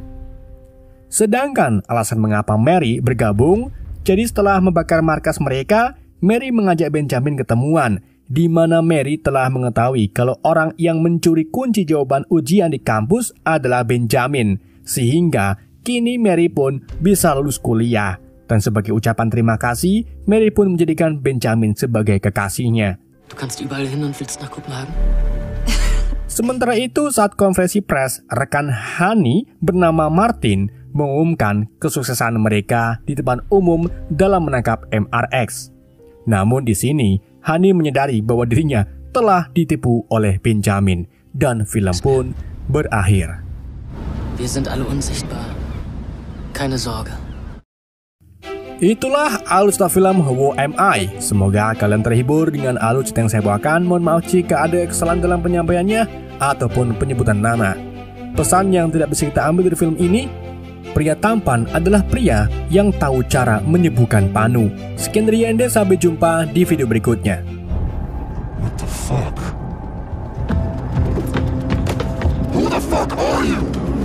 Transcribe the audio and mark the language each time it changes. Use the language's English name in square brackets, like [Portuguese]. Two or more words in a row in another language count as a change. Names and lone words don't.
[Indonesian] Sedangkan alasan mengapa Mary bergabung, jadi setelah membakar markas mereka, Mary mengajak Benjamin ketemuan, di mana Mary telah mengetahui kalau orang yang mencuri kunci jawaban ujian di kampus adalah Benjamin, sehingga kini Mary pun bisa lulus kuliah. Dan sebagai ucapan terima kasih, Mary pun menjadikan Benjamin sebagai kekasihnya. [German] Du kannst überall hin und willst nach Kopenhagen? [Indonesian] Sementara itu, saat konferensi pers, rekan Hani bernama Martin mengumumkan kesuksesan mereka di depan umum dalam menangkap MRX. Namun di sini, Hani menyadari bahwa dirinya telah ditipu oleh Benjamin dan film pun berakhir. [German] Wir sind alle unsichtbar. Keine Sorge. [Indonesian] Itulah alur cerita film Who Am I. Semoga kalian terhibur dengan alur cerita yang saya bawakan. Mohon maaf jika ada kesalahan dalam penyampaiannya ataupun penyebutan nama. Pesan yang tidak bisa kita ambil dari film ini, pria tampan adalah pria yang tahu cara menyembuhkan panu. Sekian dari Ende, sampai jumpa di video berikutnya. [English] What the fuck? Who the fuck are you?